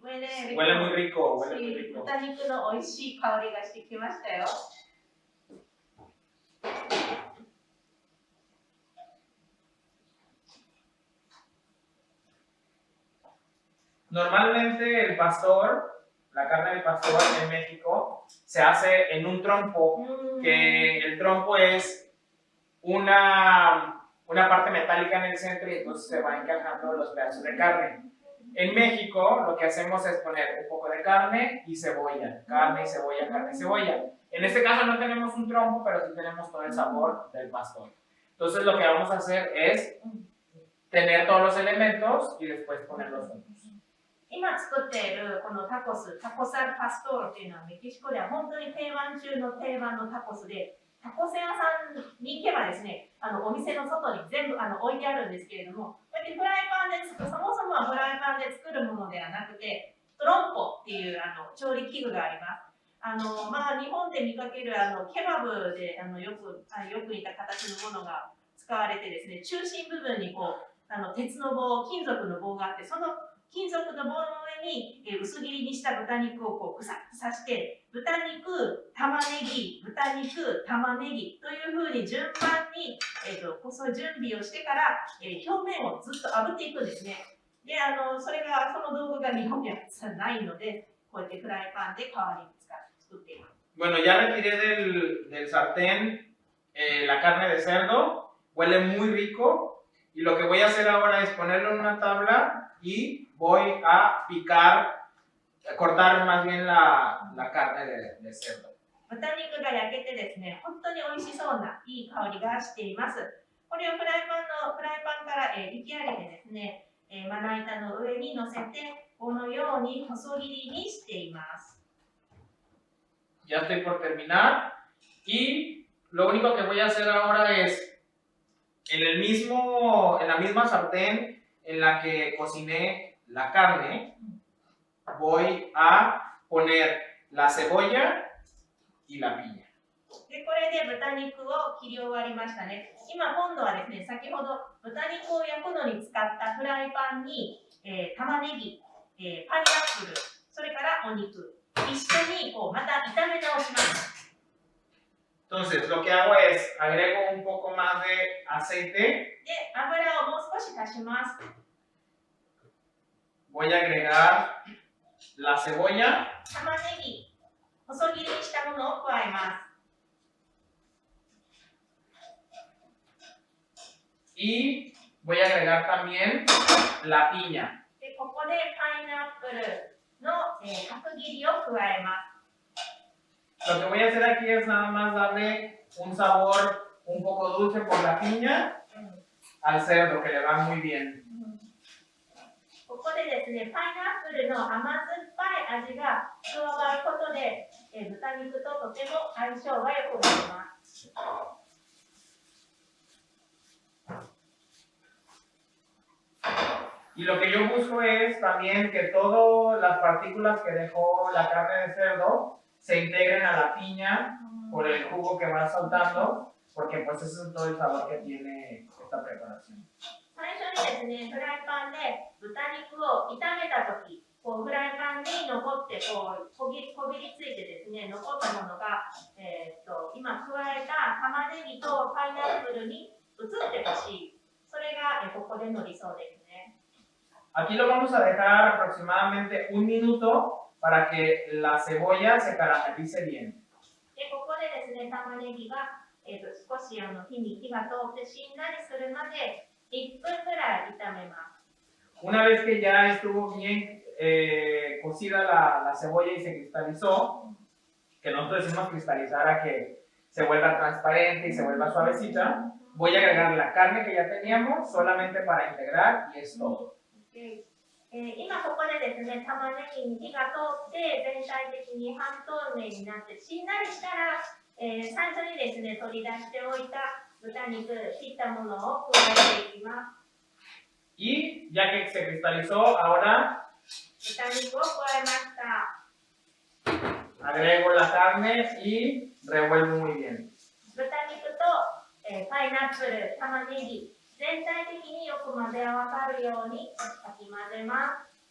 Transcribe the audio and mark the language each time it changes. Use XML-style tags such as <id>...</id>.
<es>Huele muy rico, huele muy rico.</es> <ja>豚肉の美味しい香りがしてきましたよ。</ja> <es>Normalmente el pastor, la carne del pastor en México, se hace en un trompo, que el trompo es una parte metálica en el centro y entonces se va encajando los pedazos de carne. En México lo que hacemos es poner un poco de carne y cebolla, carne y cebolla, carne y cebolla. En este caso no tenemos un trompo, pero sí tenemos todo el sabor del pastor. Entonces lo que vamos a hacer es tener todos los elementos y después ponerlos juntos.</es> <ja>今作っているこのタコス、タコスアルパストーロっていうのはメキシコでは本当に定番中の定番のタコスで、タコス屋さんに行けばですね、お店の外に全部置いてあるんですけれども、こうやってフライパンで作る、そもそもはフライパンで作るものではなくて、トロンポっていう調理器具があります。日本で見かけるケバブでよく似た形のものが使われてですね、中心部分にこう鉄の棒、金属の棒があって、その金属の棒の上に薄切りにした豚肉をこうぐさっと刺して、豚肉、玉ねぎ、豚肉、玉ねぎというふうに順番に、そういう準備をしてから、表面をずっと炙っていくんですね。で、その道具が日本にはないので、こうやってフライパンで代わりに作っています。</ja> <es>Bueno, ya retiré del sartén la carne de cerdo, huele muy rico y lo que voy a hacer ahora es ponerlo en una tabla y voy a picar, cortar más bien la carne de cerdo.</es> <ja>豚肉が焼けてですね、本当に美味しそうないい香りがしています。これをフライパンから、引き上げてですね、まな板の上に乗せて、このように細切りにしています。</ja> <es>Ya estoy por terminar y lo único que voy a hacer ahora es en la misma sartén en la que cociné la carne, voy a poner la cebolla y la piña.</es> <ja>で、これで豚肉を切り終わりましたね。今度はですね、先ほど豚肉を焼くのに使ったフライパンに、玉ねぎ、パイナップル、それからお肉、一緒にまた炒め直します。</ja> <es>Entonces, lo que hago es agrego un poco más de aceite.</es> <ja>で、油をもう少し足します。</ja> <es>Voy a agregar la cebolla.</es> <ja>玉ねぎ、細切りにしたものを加えます。</ja> <es>Y voy a agregar también la piña.</es> <ja>で、ここでパイナップルの、角切りを加えます。</ja> <es>Lo que voy a hacer aquí es nada más darle un sabor un poco dulce por la piña al cerdo, que le va muy bien.</es> <ja>ここでですね、パイナップルの甘酸っぱい味が加わることで、豚肉ととても相性が良くなります。</ja> <es>Y lo que yo busco es también que todas las partículas que dejó la carne de cerdo se integren a la piña por el jugo que va soltando, porque pues ese es todo el sabor que tiene esta preparación.</es> <ja>最初にですね、フライパンで豚肉を炒めたとき、フライパンに残ってこびりついてですね、残ったものが、今加えた玉ねぎとパイナップルに移ってほしい。それが、ここでの理想ですね。</ja> <es>Aquí lo vamos a dejar aproximadamente un minuto para que la cebolla se caramelice bien.</es> <ja>で、ここでですね、玉ねぎが、少し火に火が通ってしんなりするまで1分ぐらい炒めます。</ja> <es>Una vez que ya estuvo bien cocida la cebolla y se cristalizó, que nosotros decimos cristalizar a que se vuelva transparente y se vuelva suavecita, voy a agregar la carne que ya teníamos solamente para integrar y es todo.</es> <ja>今ここでですね、玉ねぎに火が通って全体的に半透明になってしんなりしたら、最初にですね、取り出しておいた豚肉、切ったものを加えていきます。</ja> <es>Y ya que se cristalizó, ahora</es> <ja>豚肉を加えました。</ja> <es>agrego la carne y revuelvo muy bien.</es> <ja>豚肉と、パイナップル、玉ねぎ、全体的によく混ぜ合わさるようにかき混ぜます。</ja>